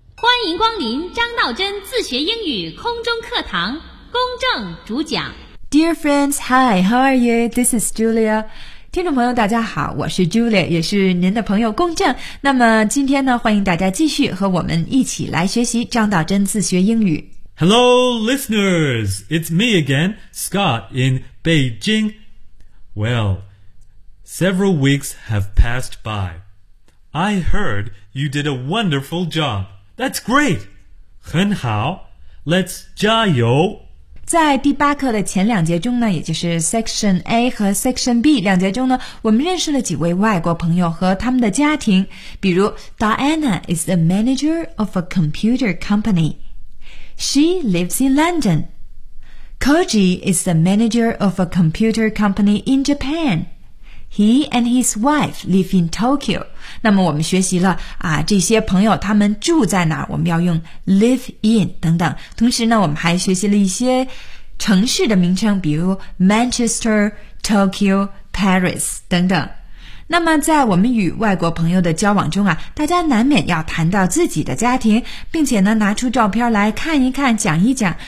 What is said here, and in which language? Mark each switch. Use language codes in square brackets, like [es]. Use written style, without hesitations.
[zh] 欢迎光临张道真自学英语空中课堂，公正主讲。 [en] Dear friends, hi, how are you? This is Julia. [zh] 听众朋友大家好，我是 Julia， 也是您的朋友龚正。那么今天呢，欢迎大家继续和我们一起来学习张道真自学英语。 [en] Hello listeners, it's me again, Scott in Beijing. Well, several weeks have passed by. I heard you did a wonderful job. That's great. [zh] 很好， [en] let's [zh] 加油。在第八课的前两节中呢，也就是 Section A 和 Section B 两节中呢，我们认识了几位外国朋友和他们的家庭，比如 [en] Diana is the manager of a computer company. She lives in London. Koji is the manager of a computer company in Japan. He and his wife live in Tokyo. [zh] 那么我们学习了啊，这些朋友他们住在哪儿，我们要用 live in 等等。同时呢，我们还学习了一些城市的名称，比如 Manchester, Tokyo, Paris 等等。那么在我们与外国朋友的交往中啊，大家难免要谈到自己的家庭，并且呢拿出照片来看一看，讲一讲。